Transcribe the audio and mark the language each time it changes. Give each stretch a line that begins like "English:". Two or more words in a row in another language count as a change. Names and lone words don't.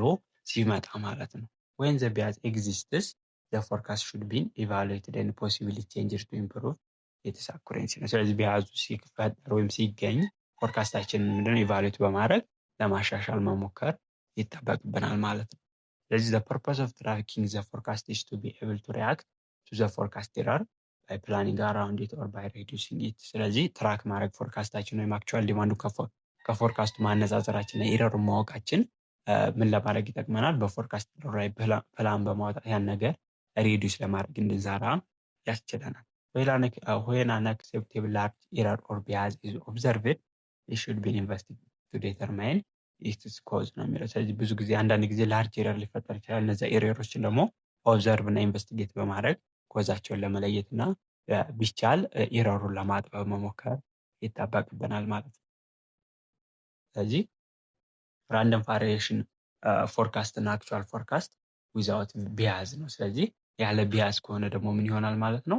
Amharic: ሲመጣ ማለት ነው።
English: when the bias exists the forecast should be evaluated and possibly changed to improve its
Amharic: አኩሬንሲ ነው። ስለዚህ ቢያዙ ሲፈጠር ወይም ሲገኝ ፎርካስታችንን ምንድነው ኢቫሉዌት በማድረግ ለማሻሻል መሞከር ይጠበቅብናል ማለት ነው። ስለዚህ
English: the purpose of tracking the forecast is to be able to react to the forecast error by planning around it or by reducing it።
Amharic: ስለዚህ ትራክ ማድረግ ፎርካስታችን ወይም
English: actual demand
Amharic: ከፎርካስቱ ማነጻጸራችን ኤረሩን ማወቃችን ምን ለማድረግ ይጠቅመናል? በፎርካስት ላይ ፕላን በማውጣት ያን ነገር ሪዲዩስ ለማድረግ እንድንሰራ ያስችለናል።
English: when an acceptable large error or bias is observed, it should be investigated to determine its cause
Amharic: ነው የሚለው። ስለዚህ ብዙ ጊዜ አንዳንድ ጊዜ
English: large error
Amharic: ሊፈጠር ይችላል። እነዛ ኤረሮችን ደግሞ ኦብዘርቭ እና ኢንቨስቲጌት በማድረግ ኮዛቸውን ለመለየት እና ቢቻል ኤረሩን ለማጥበብ መሞከር ይጠበቅብናል ማለት ነው። ስለዚህ
English: random variation forecast
Amharic: እና
English: actual forecast without bias
Amharic: ነው። ስለዚህ ያለ ቢያዝ ከሆነ ደግሞ ምን ይሆናል ማለት ነው?